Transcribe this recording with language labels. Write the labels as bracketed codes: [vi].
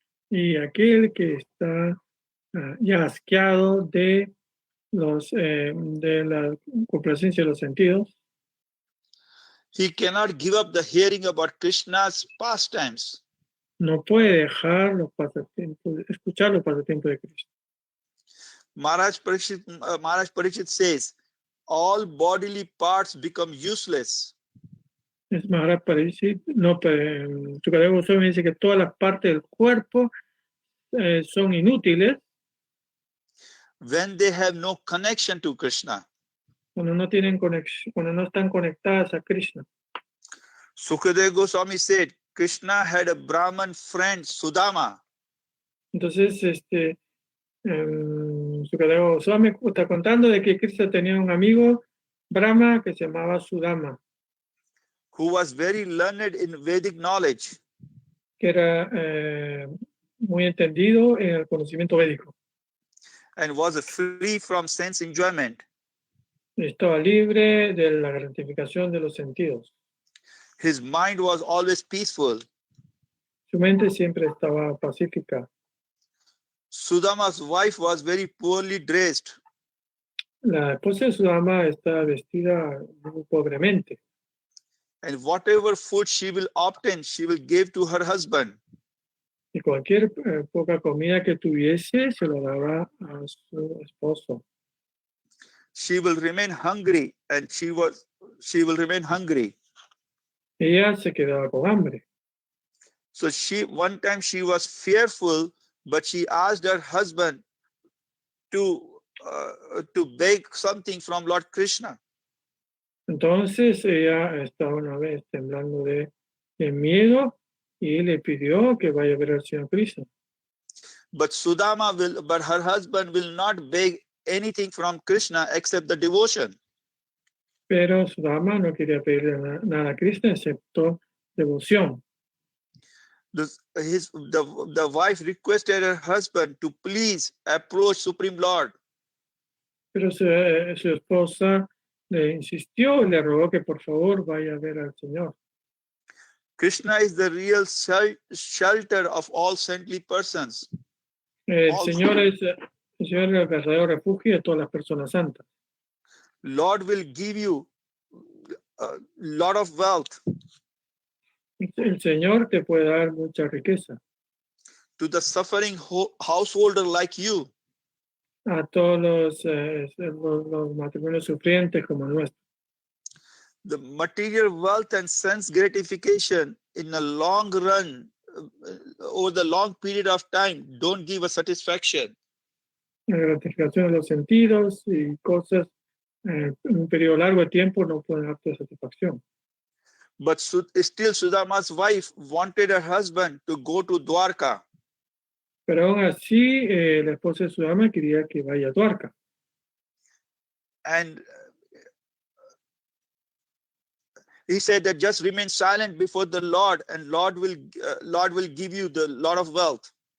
[es] Y aquel que está ya asqueado de la complacencia de los sentidos, [en] he cannot give up the hearing about Krishna's pastimes. [es] no puede dejar los pasatiempos, escuchar los pasatiempos de Krishna. [en] Maharaj Parikshit says, all bodily parts become useless. [es] Es Maharaj Parikshit, Sukadeva Goswami dice que todas las partes del cuerpo son inútiles [en] when they have no connection to Krishna. [es] Cuando no tienen conexión, cuando no están conectadas a Krishna. [en] Sukadeva Goswami said, Krishna had a Brahman friend, Sudama. [es] Entonces, Sukadeva Goswami está contando de que Krishna tenía un amigo Brahma que se llamaba Sudama, [en] who was very learned in Vedic knowledge. [es] Que era muy entendido en el conocimiento védico. [en] And was free from sense enjoyment. [es] Estaba libre de la gratificación de los sentidos. [en] His mind was always peaceful. [es] Su mente siempre estaba pacífica. [en] Sudama's wife was very poorly dressed. [es] La esposa de Sudama está vestida muy pobremente. [en] And whatever food she will obtain, she will give to her husband. [es] Y cualquier poca comida que tuviese se lo daba a su esposo. [en] She will remain hungry, and she will remain hungry. [es] Ella se quedaba con hambre. [en] So one time she was fearful, but she asked her husband to beg something from Lord Krishna. [es] Entonces ella estaba una vez temblando de miedo y le pidió que vaya a ver al Señor Krishna. [en] But her husband will not beg anything from Krishna except the devotion. [es] Pero Sudama no quería pedirle nada a Krishna excepto devoción. [en] The wife requested her husband to please approach Supreme Lord. [es] Pero su esposa le insistió y le rogó que por favor vaya a ver al Señor. [en] Krishna is the real shelter of all saintly persons. [es] El [en] All [es] Señor es el verdadero refugio de todas las personas santas. [en] Lord will give you a lot of wealth [es] El Señor te puede dar mucha riqueza [en] to the suffering householder like you. [es] a todos los matrimonios sufrientes como el nuestro. [en] The material wealth and sense gratification in a long run, over the long period of time, don't give a satisfaction. [es] La gratificación de los sentidos y cosas en un periodo largo de tiempo no pueden darte satisfacción. [en] But still Sudama's wife wanted her husband to go to Dwarka. [es] Pero aún así, la esposa de Sudama quería que vaya a Dwarka. [en] And he said that just remain silent before the Lord, and Lord will give you the lot of wealth.